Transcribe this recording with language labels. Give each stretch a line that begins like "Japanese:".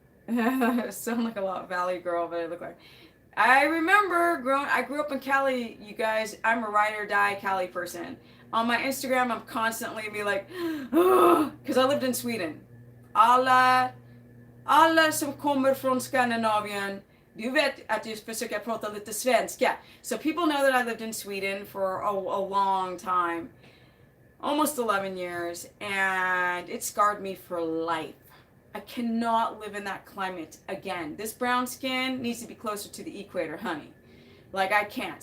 English: I sound like a lot Valley girl, but I look like... I remember I grew up in Cali, you guys. I'm a ride or die Cali person. On my Instagram, I'm constantly be like, because I lived in Sweden.
Swedish: Alla som kommer från Skandinavien, du vet att jag försöker prata lite svenska.
English: So people know that I lived in Sweden for a long time. Almost 11 years. And it scarred me for life. I cannot live in that climate again. This brown skin needs to be closer to the equator, honey. Like, I can't.